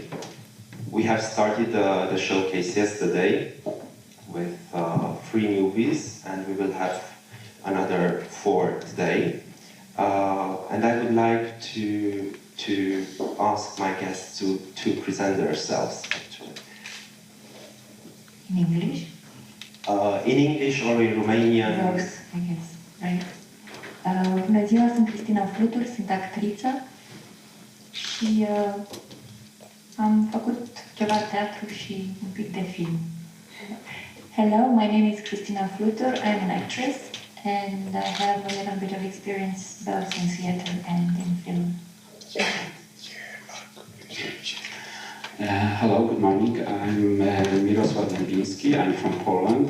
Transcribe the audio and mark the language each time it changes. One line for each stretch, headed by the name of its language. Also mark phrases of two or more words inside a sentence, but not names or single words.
English: We have started the showcase yesterday with 3 movies, and we will have another 4 today. And I would like to ask my guests to present themselves, actually. In English? In English or in Romanian? Both, I guess, right?
Romanian: Bună ziua, sunt Cristina Flutur, sunt actriță și am făcut ceva teatru și un pic de film.
English: Hello, my name is Cristina Flutur, I'm an actress and I have a little bit of experience both in theater and in film. Hello, good morning. I'm Mirosław Dębiński. I'm from Poland.